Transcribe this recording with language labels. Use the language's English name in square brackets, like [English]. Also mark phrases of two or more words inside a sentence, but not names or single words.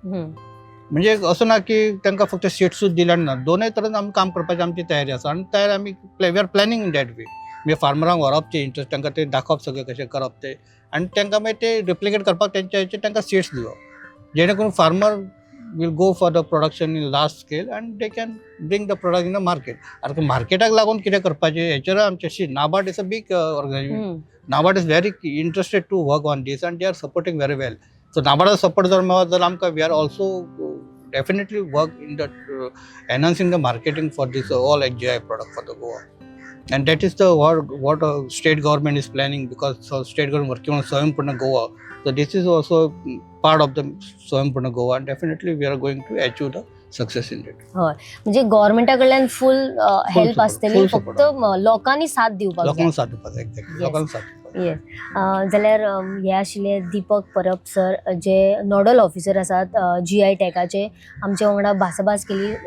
[Konkani] म्हणजे असं ना की तांकां फक्त सीड्सूच दिल्या ना, दोनूय तरेन आमी काम करपाची आमची तयारी आसा. आनी तयार आमी [English] we are planning in that way. [Konkani] म्हणजे फार्मरांक व्हरपचे इंट्रस्ट तांकां ते दाखोवप सगळें कशें करप ते, आनी तांकां मागीर ते रिप्लिकेट करपाक तेंच्या हेचेर तांकां सीड्स दिवप, जेणे करून फार्मर [English] will go for the production in large scale and they can bring the product in the market. [Konkani] आता मार्केटाक लागून कितें करपाचें हेचेर आमचेशी नाबार्ड [English] is a big organization. NABARD is very interested to work on this and they are supporting very well. So NABARD support [Konkani] जर मेळत जाल्यार आमकां [English] we are also definitely work in that enhancing the marketing for this all HGI product for the Goa. And that is the what state government is planning because state government working on Swayampoorna Goa. So this is also part of the Swayampoorna Goa and definitely we are going to achieve the success in it. [Konkani] म्हणजे गव्हर्नमेंटा कडल्यान [English] full help [Konkani] support, आसतली, full फक्त लोकांनी साथ दिवपाक जाय. लोकांक साथ दिवपाक एक्झॅक्टली Yes. लोकांक साथ दिवपाक. येस. जाल्यार हे आशिल्ले दीपक परब सर जे [English] nodal officer [Konkani] आसात GI टॅकाचे, आमचे वांगडा भासाभास केली.